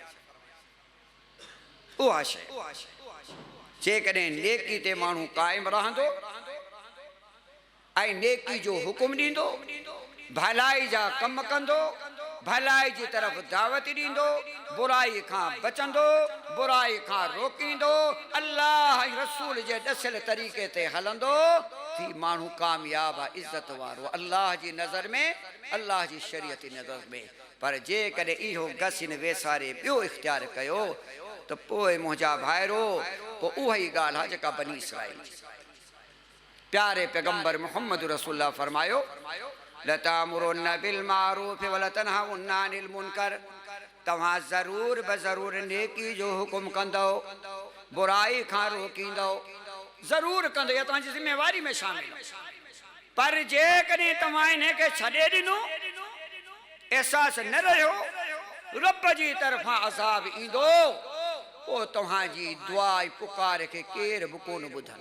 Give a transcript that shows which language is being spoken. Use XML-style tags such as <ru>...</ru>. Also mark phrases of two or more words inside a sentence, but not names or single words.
<sd>उहा शइ जेकॾहिं नेकी ते माण्हू क़ाइम रहंदो ऐं नेकी जो हुकुम ॾींदो, भलाई जा कम कंदो, भलाई जी तरफ़ दावत ॾींदो, बुराई खां बचंदो, बुराई खां रोकींदो, अल्लाह ऐं रसूल जे ॾसियल तरीक़े ते हलंदो, थी माण्हू कामयाब आहे, इज़त वारो अल्लाह जी नज़र में, अल्लाह जी शरीयत जी नज़र में। पर जेकॾहिं इहो गसिन वेसारे ॿियो इख़्तियार कयो त पोइ मुंहिंजा भाइरो पोइ उहा ई ॻाल्हि आहे जेका बनी इसराइल। प्यारे पैगंबर मोहम्मद रसूलुल्लाह फरमायो</sd> <ar>لتأمرن بالمعروف ولتنهون عن المنكر,</ar> <sd>तव्हां ज़रूर बज़रूर नेकी जो हुकुम कंदो, बुराई खां रोकींदो, ज़रूर कंदो, इहा तव्हांजी ज़िम्मेवारी में शामिल। पर जेकॾहिं तव्हां इनखे छॾे ॾिनो, एहसास न रहियो रब जी तरफ़ां अज़ाब ईंदो, पोइ तव्हांजी दुआ ऐं पुकार खे केर बि कोन ॿुधंदो।</sd>